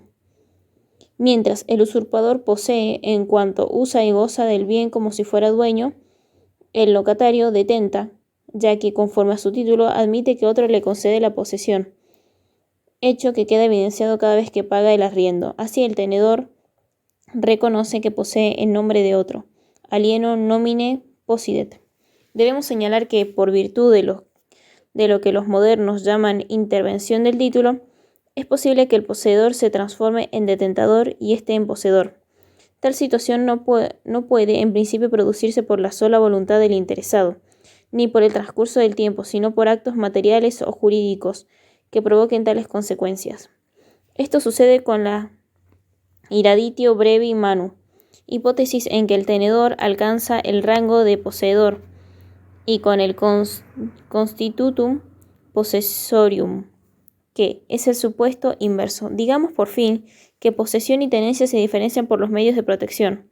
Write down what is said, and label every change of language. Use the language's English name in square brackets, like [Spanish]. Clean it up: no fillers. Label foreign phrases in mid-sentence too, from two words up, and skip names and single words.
[Spanish] Mientras el usurpador posee en cuanto usa y goza del bien como si fuera dueño, el locatario detenta, ya que conforme a su título admite que otro le concede la posesión, hecho que queda evidenciado cada vez que paga el arriendo. Así el tenedor reconoce que posee en nombre de otro, [Latin] alieno nomine possidet. [Spanish] Debemos señalar que, por virtud de lo que los modernos llaman intervención del título, es posible que el poseedor se transforme en detentador y éste en poseedor. Tal situación no puede en principio producirse por la sola voluntad del interesado, ni por el transcurso del tiempo, sino por actos materiales o jurídicos que provoquen tales consecuencias. Esto sucede con la [Latin] iraditio brevi manu, [Spanish] hipótesis en que el tenedor alcanza el rango de poseedor, y con el [Latin] constitutum possessorium, [Spanish] que es el supuesto inverso. Digamos, por fin, que posesión y tenencia se diferencian por los medios de protección.